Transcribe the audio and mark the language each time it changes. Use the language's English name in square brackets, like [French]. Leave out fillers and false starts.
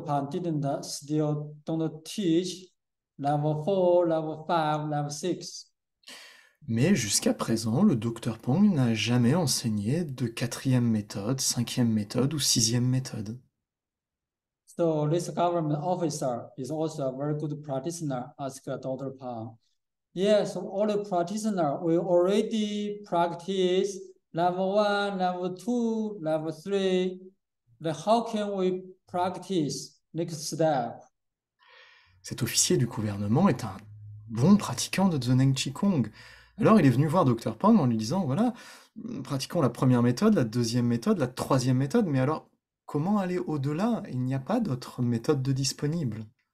[English] Pan still don't teach level 4, level 5, level 6. [French] Mais jusqu'à présent, le Dr Pang n'a jamais enseigné de quatrième méthode, cinquième méthode ou sixième méthode. [English] So this government officer is also a very good practitioner, asked Dr. Pang. Yes, all the practitioner will already practice level 1, level 2, level 3. Then how can we practice next step? [French] Cet officier du gouvernement est un bon pratiquant de Zheneng Qigong. Alors il est venu voir Dr Pang en lui disant, voilà, pratiquons la première méthode, la deuxième méthode, la troisième méthode, mais alors comment aller au-delà? Il n'y a pas d'autre méthode de disponible.